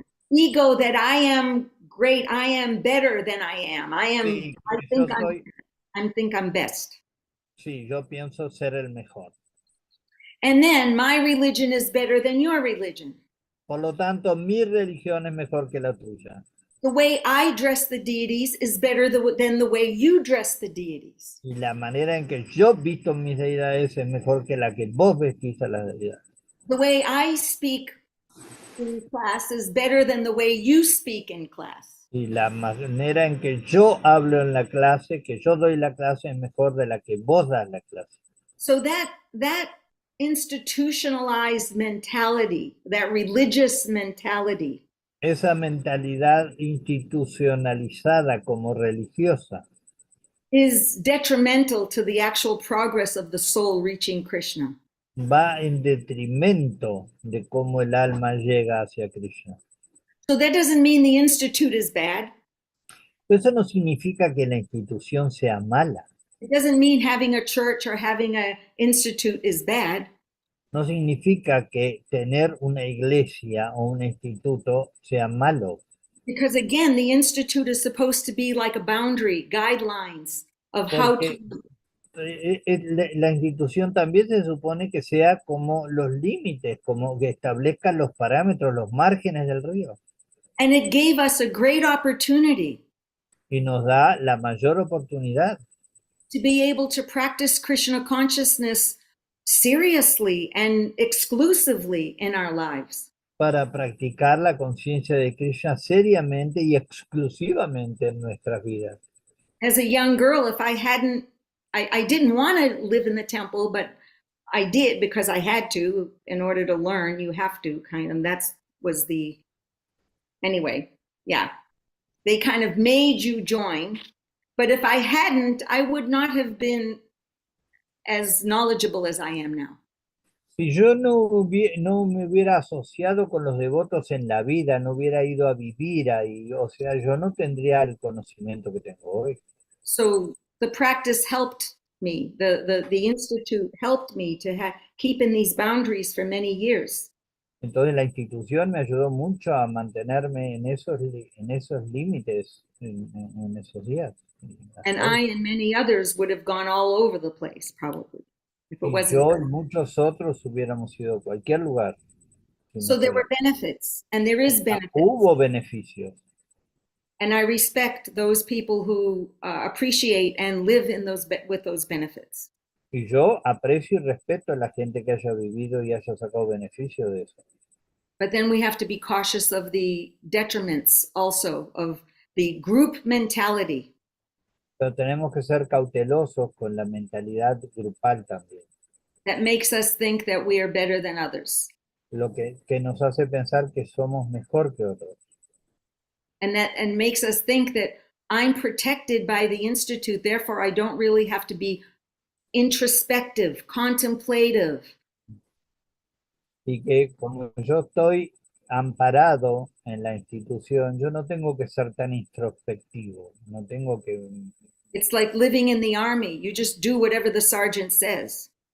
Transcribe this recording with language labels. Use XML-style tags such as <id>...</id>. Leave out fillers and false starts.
<en>Ego that I am great, I am better than I am.</en> <es>Sí,</es> <en>I</en> <es>yo</es> <en>think</en> <es>soy,</es> <en>I think I'm best.</en> <es>sí, yo pienso ser el mejor.</es> <en>And then my religion is better than your religion.</en> <es>Por lo tanto, mi religión es mejor que la tuya.</es> <en>The way I dress the deities is better than the way you dress the deities.</en> <es>Y la manera en que yo visto mis deidades es mejor que la que vos vestís a las deidades.</es> <en>The way I speak in class is better than the way you speak in class.</en> <es>Y la manera en que yo hablo en la clase, que yo doy la clase, es mejor de la que vos das la clase.</es> <en>So that institutionalized mentality, that religious mentality,</en> <es>Esa mentalidad institucionalizada como religiosa</es> <en>is detrimental to the actual progress of the soul reaching Krishna.</en> <es>va en detrimento de cómo el alma llega hacia Krishna.</es> <en>So that doesn't mean the institute is bad.</en> <es>Eso no significa que la institución sea mala.</es> <en>It doesn't mean having a church or having an institute is bad.</en> <es>No significa que tener una iglesia o un instituto sea malo.</es> <en>Because again, the institute is supposed to be like a boundary, guidelines of how to.</en> <es>La institución también se supone que sea como los límites, como que establezca los parámetros, los márgenes del río.</es> <en>And it gave us a great opportunity</en> <es>Y nos da la mayor oportunidad</es> <en>to be able to practice Krishna consciousness seriously and exclusively in our lives.</en> <es>para practicar la conciencia de Krishna seriamente y exclusivamente en nuestras vidas.</es> <en>As a young girl, if I hadn't, I didn't want to live in the temple, but I did because I had to. In order to learn, you have to kind of, that was the, anyway, yeah. They kind of made you join. But if I hadn't, I would not have been as knowledgeable as I am now.</en> <es>Si yo no me hubiera asociado con los devotos en la vida, no hubiera ido a vivir ahí, o sea, yo no tendría el conocimiento que tengo hoy.</es> <en>So the practice helped me. The institute helped me to keep in these boundaries for many years.</en> <es>Entonces la institución me ayudó mucho a mantenerme en esos límites en esos días.</es> <en>And I and many others would have gone all over the place probably if it</en> <es>Y</es> <en>wasn't.</en> <es>yo y muchos otros hubiéramos ido a cualquier lugar.</es> <en>So there were benefits, and there is benefits.</en> <es>Hubo beneficios.</es> <en>And I respect those people who appreciate and live in with those benefits.</en> <es>Y yo aprecio y respeto a la gente que haya vivido y haya sacado beneficio de eso.</es> <en>But then we have to be cautious of the detriments also of the group mentality.</en> <es>Pero tenemos que ser cautelosos con la mentalidad grupal también.</es> <en>That makes us think that we are better than others.</en> <es>Lo que nos hace pensar que somos mejor que otros.</es> <en>And makes us think that I'm protected by the institute, therefore I don't really have to be introspective, contemplative.</en> <es>Y que como yo estoy amparado en la institución, yo no tengo que ser tan introspectivo, no tengo que...</es> <en>It's like living in the army. You just do whatever the sergeant says.</en>